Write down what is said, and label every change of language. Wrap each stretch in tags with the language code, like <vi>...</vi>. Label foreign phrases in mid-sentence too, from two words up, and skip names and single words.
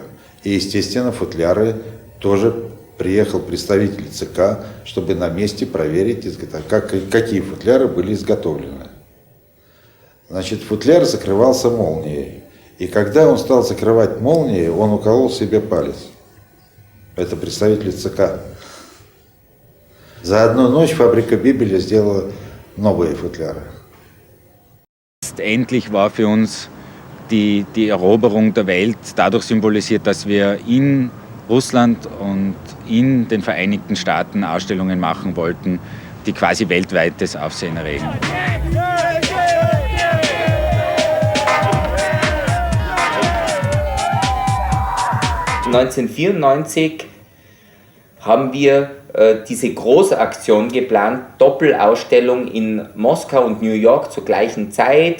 <ru>И, естественно, футляры тоже приехал представитель ЦК, чтобы на месте проверить, какие футляры были изготовлены. Значит, футляр закрывался молнией. И когда он стал закрывать молнией, он уколол себе палец. Это представитель ЦК. За одну ночь фабрика Бебеля сделала новые футляры.</ru> <de>Endlich war für uns die Eroberung der Welt dadurch symbolisiert, dass wir in Russland und in den Vereinigten Staaten Ausstellungen machen wollten, die quasi weltweites Aufsehen erregen. 1994 haben wir diese Großaktion geplant, Doppelausstellung in Moskau und New York zur gleichen Zeit.</de>